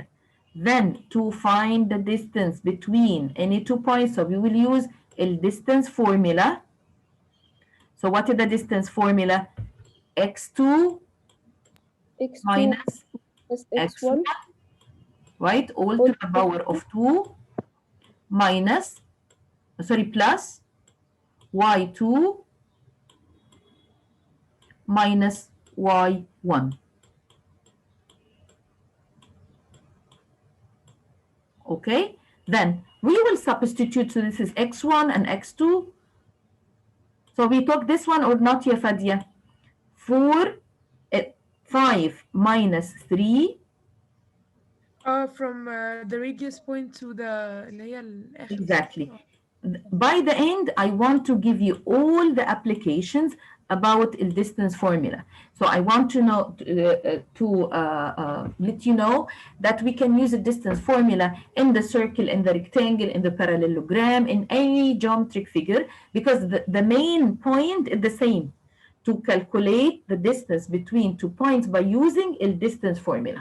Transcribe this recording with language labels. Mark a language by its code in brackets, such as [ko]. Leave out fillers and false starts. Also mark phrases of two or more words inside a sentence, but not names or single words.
[en] Then to find the distance between any 2 points, so we will use a distance formula. So what is the distance formula? x2 X2 minus plus x1, X1. right? All to the power of 2 minus, sorry, plus y2 minus y1. Okay, then we will substitute. So this is x1 and x2. So we took this one or not, ya Fadia? 5 minus 3. From the radius point to the [ar] اللي هي الآخر. [en] Exactly. By the end, I want to give you all the applications about the distance formula. So I want to know let you know that we can use a distance formula in the circle, in the rectangle, in the parallelogram, in any geometric figure, because the main point is the same, to calculate the distance between 2 points by using a distance formula.